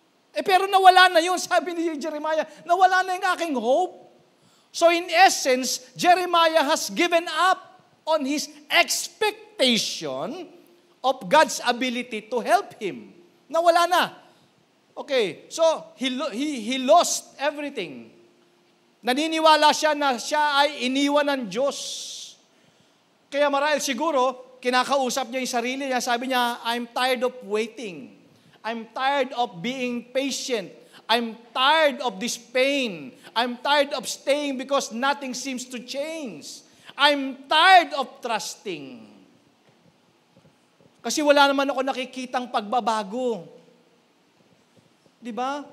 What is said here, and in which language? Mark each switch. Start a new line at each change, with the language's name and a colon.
Filipino: Pero nawala na yun, sabi ni Jeremiah, nawala na yung aking hope.
English: So in essence, Jeremiah has given up on his expectation of God's ability to help him.
Filipino: Nawala na.
English: Okay, so he lost everything.
Filipino: Naniniwala siya na siya ay iniwan ng Diyos. Kaya marahil siguro, kinakausap niya yung sarili niya, sabi niya,
English: I'm tired of waiting. I'm tired of being patient. I'm tired of this pain. I'm tired of staying because nothing seems to change. I'm tired of trusting.
Filipino: Kasi wala naman ako nakikitang pagbabago. Di ba?